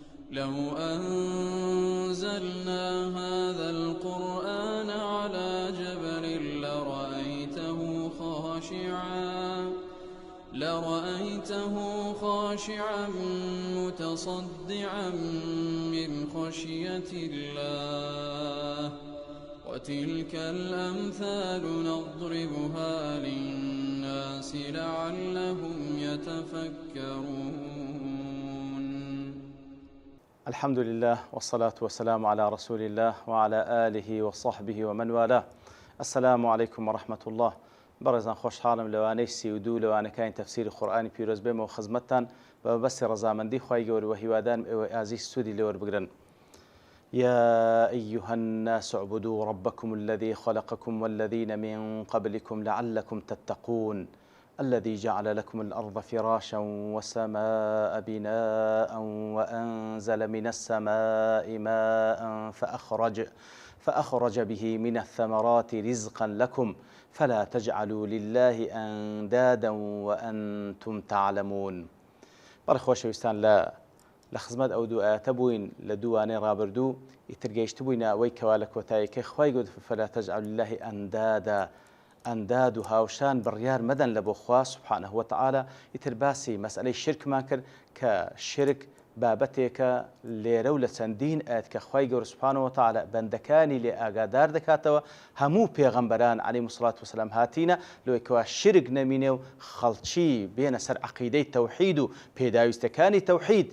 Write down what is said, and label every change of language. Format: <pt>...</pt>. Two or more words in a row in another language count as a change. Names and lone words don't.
<ar>لو أنزلنا هذا القرآن على جبل لرأيته خاشعا متصدعا من خشية الله وتلك الأمثال نضربها للناس لعلهم يتفكرون. الحمد لله والصلاة والسلام على رسول الله وعلى آله وصحبه ومن والاه. السلام عليكم ورحمة الله.</ar> <ckb>برزان خوش حالم لوانەی سی و دوو لەوانەکانی تەفسیری قورئانی پیرۆز بێمەوە خزمەتتان بە بەستی ڕەزامەندی خوای گەورە و هیوادارم ئێوە ئازیز سوودی لێوەربگرن.</ckb> <ar>يا أيها الناس اعبدوا ربكم الذي خلقكم والذين من قبلكم لعلكم تتقون الذي جعل لكم الأرض فراشا والسماء بناء وأنزل من السماء ماء فأخرج به من الثمرات رزقا لكم فلا تجعلوا لله أندادا وأنتم تعلمون.</ar> <ckb>بەڕێخۆشەویستان لە خزمەت ئەو دوو ئاەتە بووین لە دووانەی ڕابردوو ئیتر گەیشت بووینە ئەوەی کەوا لە کۆتاییەکەی خوای گەورە</ckb> <ar>فلا تجعلوا لله أندادا</ar> <ckb>ئەنداد و هاوشان بڕیار مەدەن لە بۆ خوا</ckb> <ar>سوبحانه وتعالى.</ar> <ckb>ئیتر باسی مەسئلەی شرکمان کرد کە شرک بابەتێکە لێرە و لە چەندین ئاەت کە خوای گەورە</ckb> <ar>سوبحانه وتعالى</ar> <ckb>بەندەکانی لێ ئاگادار دەکاتەوە. هەموو پێغەمبەران</ckb> <ar>عەلەیهیمو سڵات وسەلام</ar> <ckb>هاتینە لەوەی کەوا شرک نەمینێ و خەڵکی بێنە سەر عەقیدەی تەوحید و پێداویستەکانی تەوحید.</ckb>